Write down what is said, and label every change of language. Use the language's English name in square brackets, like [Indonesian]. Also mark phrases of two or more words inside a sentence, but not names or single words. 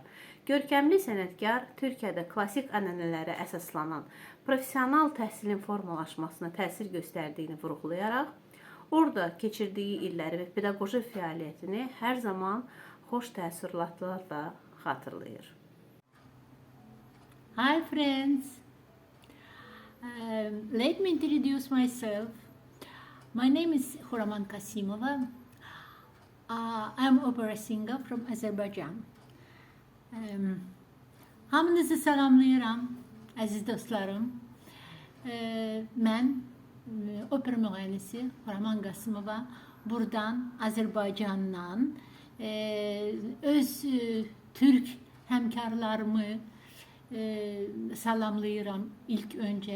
[Azerbaijani] Görkəmli sənətkar Türkiyədə klassik ənənələrə əsaslanan professional təhsilin formalaşmasına təsir göstərdiyini vurğulayaraq, orada keçirdiyi illəri və pedaqoji fəaliyyətini hər zaman xoş təəssüratlarla xatırlayır. [English] Hi friends, let me introduce myself. My name is Xuraman Qasımova. I'm opera singer from Azerbaijan. [Azerbaijani] Hamınızı salamlayıram, əziz dostlarım. Mən opera müğənnisi Xuraman Qasımova buradan Azərbaycandan öz Türk həmkarlarımı salamlayıram ilk öncə.